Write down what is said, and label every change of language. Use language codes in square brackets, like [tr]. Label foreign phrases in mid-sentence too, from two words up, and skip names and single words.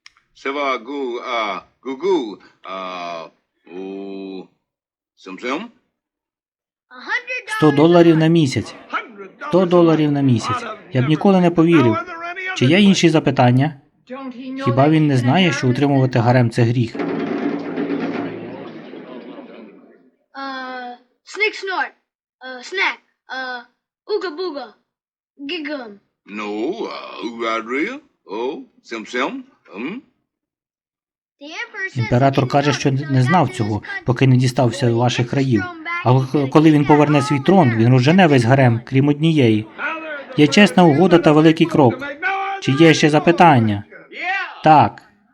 [uk] Seva goo, Sim. $100 на місяць. $100 на місяць. Я б ніколи не повірив. Чи є інші запитання? Хіба він не знає, що утримувати гарем – це гріх? Snick snort. Snack. Ooga booga. Giggum. No, Rodrigo. Oh, Sim. Імператор каже, що не знав цього, поки не дістався до ваших країв. А коли він поверне свій трон, він розжене весь гарем, крім однієї. Є чесна угода та великий крок. Чи є ще запитання? Так.